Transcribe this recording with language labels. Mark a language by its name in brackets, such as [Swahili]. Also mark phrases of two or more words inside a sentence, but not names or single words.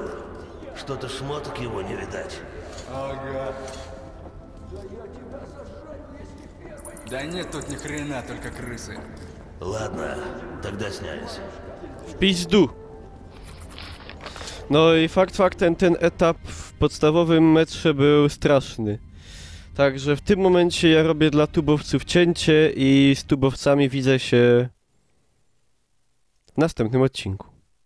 [Russian] Что-то шмоток его не видать. Ага. Да нет тут ни хрена, только крысы. Ладно, тогда снялись. В пизду. [Polish] No i fakt faktem, ten etap w podstawowym metrze był straszny. Także w tym momencie ja robię dla tubowców cięcie i z tubowcami widzę się w następnym odcinku.